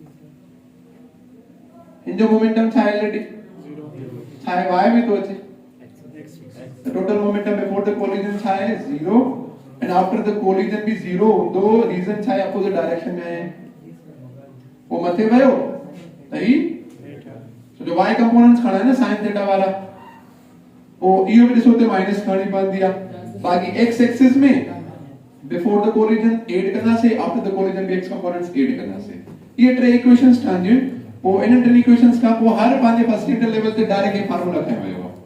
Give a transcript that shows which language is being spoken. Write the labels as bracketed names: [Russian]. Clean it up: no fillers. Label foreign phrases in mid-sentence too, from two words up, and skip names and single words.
[Sindhi] इन जो मोमेंटम छा आहे ऑलरेडी 0 छा आहे y में तो अचे [English] the total momentum before the collision [Sindhi] छा है 0 [English] and after the collision [Sindhi] भी 0 हूंदो रीजन छा है [English] opposite direction [Sindhi] में है वो मथे वयो सही तो जो y कंपोनेंट्स खड़ा है ना [English] sin theta [Sindhi] वाला वो इहो भी ॾिसो ते माइनस खणी पवंदी आहे बाकी [English] x axis [Sindhi] में [English] before the collision add [Sindhi] कंदासीं [English] after the collision [Sindhi] भी [English] x components add [Sindhi] कंदासीं ये टे इक्वेशंस ठहंदियूं पोइ इन टिनि इक्वेशंस खां पोइ हर पंहिंजे [English] first inter level [Sindhi] ते डायरेक्ट ये फार्मूला ठाहे वियो